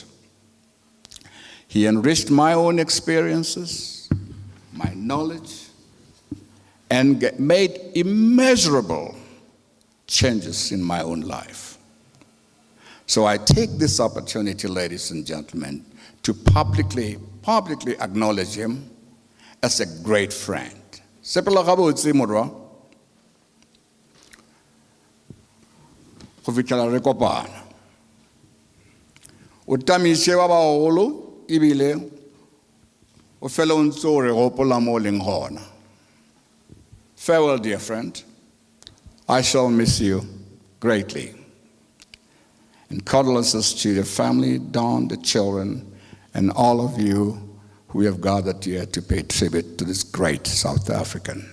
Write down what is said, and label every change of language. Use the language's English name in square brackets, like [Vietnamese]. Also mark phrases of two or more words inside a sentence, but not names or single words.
[English] He enriched my own experiences, my knowledge, and made immeasurable changes in my own life. So I take this opportunity, ladies and gentlemen, to publicly acknowledge him as a great friend. [Tswana] Sepela gabotse morwa go fitlhela re kopana o tamiše ba bagolo ebile o fela o ntse o re gopola mo o leng gona. [English] Farewell, dear friend. I shall miss you greatly. And condolences to your family, Dawn, the children, and all of you who have gathered here to pay tribute to this great South African.